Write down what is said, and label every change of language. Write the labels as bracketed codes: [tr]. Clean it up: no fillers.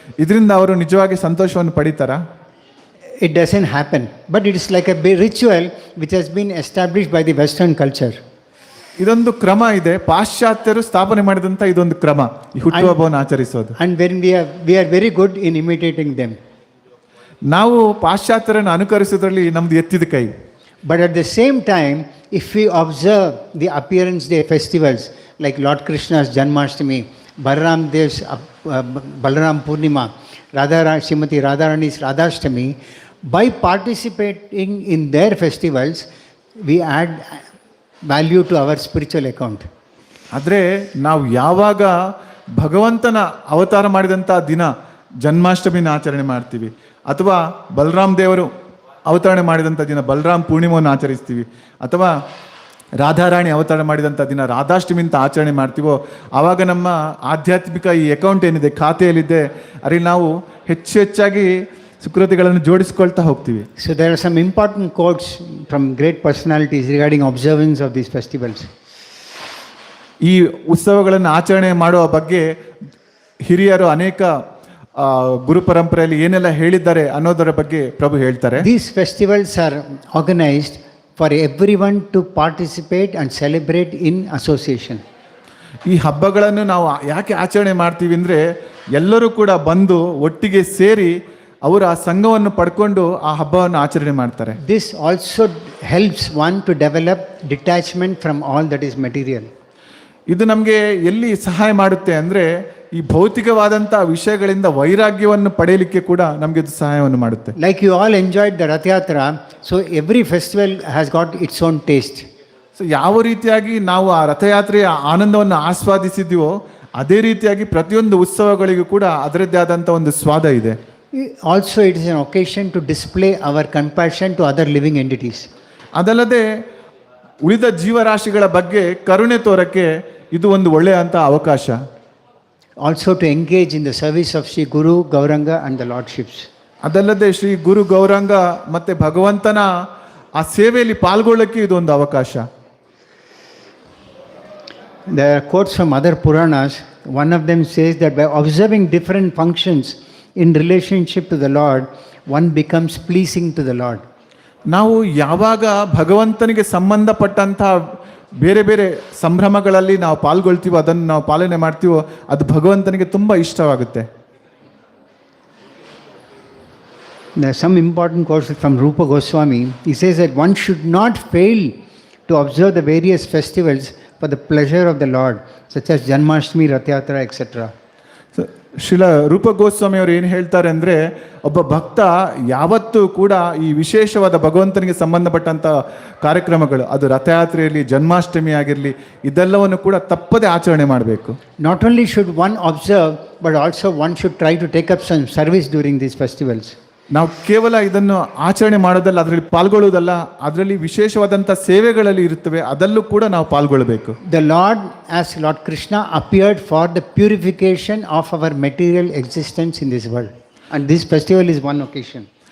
[kn] ಇದರಿಂದ ಅವರು ನಿಜವಾಗಿ ಸಂತೋಷವನ್ನು ಪಡಿತಾರಾ? [en] It doesn't happen, but it is like a ritual which has been established by the Western culture. [kn] ಇದೊಂದು ಕ್ರಮ ಇದೆ, ಪಾಶ್ಚಾತ್ಯರು ಸ್ಥಾಪನೆ ಮಾಡಿದಂಥ ಇದೊಂದು ಕ್ರಮ, ಈ ಹುಟ್ಟುಹಬ್ಬವನ್ನು ಆಚರಿಸೋದು. [en] And when we are very good in imitating them. [kn] ನಾವು ಪಾಶ್ಚಾತ್ಯರನ್ನು ಅನುಕರಿಸೋದ್ರಲ್ಲಿ ನಮ್ದು ಎತ್ತಿದ ಕೈ. [en] But at the same time, if we observe the appearance day festivals like Lord Krishna's Janmashtami, Balaram Dev's Balaram Purnima, Srimati Radharani's Radhashtami, by participating in their festivals, we add value to our spiritual account. [kn] ಆದರೆ ನಾವು ಯಾವಾಗ ಭಗವಂತನ ಅವತಾರ ಮಾಡಿದಂಥ ದಿನ ಜನ್ಮಾಷ್ಟಮಿನ ಆಚರಣೆ ಮಾಡ್ತೀವಿ, ಅಥವಾ ಬಲರಾಮ್ ದೇವರು ಅವತರಣೆ ಮಾಡಿದಂಥ ದಿನ ಬಲರಾಮ್ ಪೂರ್ಣಿಮೆಯನ್ನು ಆಚರಿಸ್ತೀವಿ, ಅಥವಾ ರಾಧಾರಾಣಿ ಅವತಾರ ಮಾಡಿದಂಥ ದಿನ ರಾಧಾಷ್ಟಮಿ ಅಂತ ಆಚರಣೆ ಮಾಡ್ತೀವೋ, ಆವಾಗ ನಮ್ಮ ಆಧ್ಯಾತ್ಮಿಕ ಈ ಅಕೌಂಟ್ ಏನಿದೆ, ಖಾತೆಯಲ್ಲಿದೆ, ಅದರಲ್ಲಿ ನಾವು ಹೆಚ್ಚಾಗಿ ಸುಕೃತಿಗಳನ್ನು ಜೋಡಿಸ್ಕೊಳ್ತಾ ಹೋಗ್ತೀವಿ. [en] So there are some important quotes from great personalities regarding observance of these festivals. [kn] ಈ ಉತ್ಸವಗಳನ್ನು ಆಚರಣೆ ಮಾಡುವ ಬಗ್ಗೆ ಹಿರಿಯರು ಅನೇಕ ಗುರು ಪರಂಪರೆಯಲ್ಲಿ ಏನೆಲ್ಲ ಹೇಳಿದ್ದಾರೆ ಅನ್ನೋದರ ಬಗ್ಗೆ ಪ್ರಭು ಹೇಳ್ತಾರೆ. [en] These festivals are organized for everyone to participate and celebrate in association. [kn] ಈ ಹಬ್ಬಗಳನ್ನು ನಾವು ಯಾಕೆ ಆಚರಣೆ ಮಾಡ್ತೀವಿ ಅಂದರೆ, ಎಲ್ಲರೂ ಕೂಡ ಬಂದು ಒಟ್ಟಿಗೆ ಸೇರಿ ಅವರು ಆ ಸಂಘವನ್ನು ಪಡ್ಕೊಂಡು ಆ ಹಬ್ಬವನ್ನು ಆಚರಣೆ ಮಾಡ್ತಾರೆ. [en] This also helps one to develop detachment from all that is material. [kn] ಇದು ನಮಗೆ ಎಲ್ಲಿ ಸಹಾಯ ಮಾಡುತ್ತೆ ಅಂದರೆ, ಈ ಭೌತಿಕವಾದಂಥ ವಿಷಯಗಳಿಂದ ವೈರಾಗ್ಯವನ್ನು ಪಡೆಯಲಿಕ್ಕೆ ಕೂಡ ನಮಗೆ ಇದು ಸಹಾಯವನ್ನು ಮಾಡುತ್ತೆ. [en] Like you all enjoyed the Rath Yatra, so every festival has got its own taste. [kn] So ಯಾವ ರೀತಿಯಾಗಿ ನಾವು ಆ ರಥಯಾತ್ರೆಯ ಆನಂದವನ್ನು ಆಸ್ವಾದಿಸಿದ್ದೀವೋ, ಅದೇ ರೀತಿಯಾಗಿ ಪ್ರತಿಯೊಂದು ಉತ್ಸವಗಳಿಗೂ ಕೂಡ ಅದರದ್ದೇ ಆದಂಥ ಒಂದು ಸ್ವಾದ ಇದೆ. [en] Also, it is an occasion to display our compassion to other living entities. [kn] ಅದಲ್ಲದೆ ಉಳಿದ ಜೀವರಾಶಿಗಳ ಬಗ್ಗೆ ಕರುಣೆ ತೋರಕ್ಕೆ ಇದು ಒಂದು ಒಳ್ಳೆಯ ಅಂತ ಅವಕಾಶ. [en] Also to engage in the service of Sri Guru, Gauranga and the Lordships. [kn] ಅದಲ್ಲದೆ ಶ್ರೀ ಗುರು ಗೌರಂಗ ಮತ್ತೆ ಭಗವಂತನ ಆ ಸೇವೆಯಲ್ಲಿ ಪಾಲ್ಗೊಳ್ಳಕ್ಕೆ ಇದೊಂದು ಅವಕಾಶ. [en] There are quotes from other Puranas. One of them says that by observing different functions in relationship to the Lord, one becomes pleasing to the Lord. [kn] ನಾವು ಯಾವಾಗ ಭಗವಂತನಿಗೆ ಸಂಬಂಧಪಟ್ಟಂಥ ಬೇರೆ ಬೇರೆ ಸಂಭ್ರಮಗಳಲ್ಲಿ ನಾವು ಪಾಲ್ಗೊಳ್ತೀವೋ, ಅದನ್ನು ನಾವು ಪಾಲನೆ ಮಾಡ್ತೀವೋ, ಅದು ಭಗವಂತನಿಗೆ ತುಂಬ ಇಷ್ಟವಾಗುತ್ತೆ. [en] There are some important quotes from Rupa Goswami. He says that one should not fail to observe the various festivals for the pleasure of the Lord, such as Janmashtami, Rath Yatra, etc. [kn] Srila ರೂಪ ಗೋಸ್ವಾಮಿ ಅವರು ಏನು ಹೇಳ್ತಾರೆ ಅಂದರೆ, ಒಬ್ಬ ಭಕ್ತ ಯಾವತ್ತೂ ಕೂಡ ಈ ವಿಶೇಷವಾದ ಭಗವಂತನಿಗೆ ಸಂಬಂಧಪಟ್ಟಂಥ ಕಾರ್ಯಕ್ರಮಗಳು, ಅದು ರಥಯಾತ್ರೆಯಲ್ಲಿ ಜನ್ಮಾಷ್ಟಮಿ ಆಗಿರಲಿ, ಇದೆಲ್ಲವನ್ನು ಕೂಡ ತಪ್ಪದೆ ಆಚರಣೆ ಮಾಡಬೇಕು. [en] Not only should one observe, but also one should try to take up some service during these festivals. [kn] ನಾವು ಕೇವಲ ಇದನ್ನು ಆಚರಣೆ ಮಾಡೋದಲ್ಲ, ಅದರಲ್ಲಿ ಪಾಲ್ಗೊಳ್ಳುವುದಲ್ಲ, ಅದರಲ್ಲಿ ವಿಶೇಷವಾದಂಥ ಸೇವೆಗಳಲ್ಲಿ ಇರುತ್ತವೆ, ಅದಲ್ಲೂ ಕೂಡ ನಾವು ಪಾಲ್ಗೊಳ್ಳಬೇಕು. [en] The Lord, as Lord Krishna, appeared for the purification of our material existence in this world. And this festival is one occasion.